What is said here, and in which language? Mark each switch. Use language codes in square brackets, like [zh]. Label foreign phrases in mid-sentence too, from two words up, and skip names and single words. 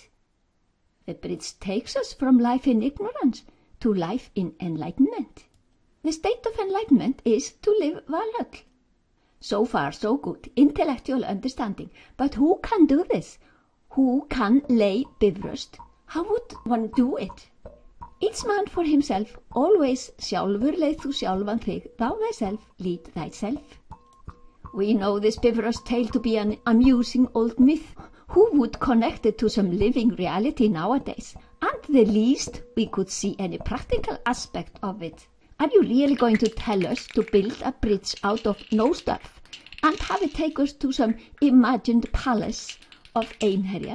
[en] The bridge takes us from life in ignorance to life in enlightenment. The state of enlightenment is to live Valhöll. So far, so good, intellectual understanding. But who can do this? Who can lay Bifröst? How would one do it? Each man for himself, always [is] sjálfur leið þú sjálfan þig, [en] thou thyself lead thyself. We know this Bifröst tale to be an amusing old myth. Who would connect it to some living reality nowadays? And the least we could see any practical aspect of it. Are you really going to tell us to build a bridge out of no stuff and have it take us to some imagined palace of Einherjar?